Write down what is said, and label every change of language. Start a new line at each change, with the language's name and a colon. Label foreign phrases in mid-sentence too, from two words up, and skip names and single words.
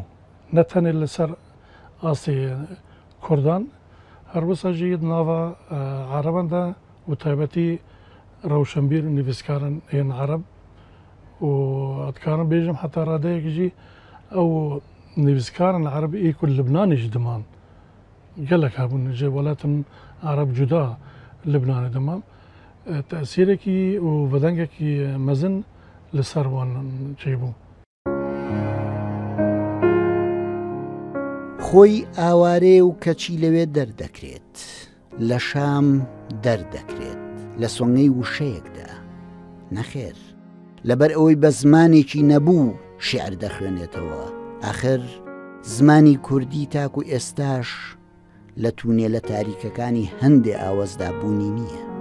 Kurdish: نەتەنێت لەسەر ئاسی کوردان هەروەسەژی ناوە عرباندا و تایبەتی ڕەوشەنبیر نویسکارن هێن عرب و ئەتکارم بێژم حتا ڕادەیەکیژی ئەو نویسکارن عرب ئیک و لبنانیش دمان gelek hebûn ji welatên Arab cuda Libnanê dimam tesîrekî û vedengekî mezin li ser wan çêbû.
Central Kurdish: خۆی ئاوارێ و کەچی لەوێ دەردەکرێت لە شام دەردەکرێت لە سۆنگەی وشەیەکدا نەخێر لەبەر ئەوەی بە زمانێکی نەبوو شێعر دەخوێنێتەوە ئاخر زمانی کوردی تاکو ئێستاش لە تونێلە تاریکەکانی هەندێ ئاوەزدا بوونی نییە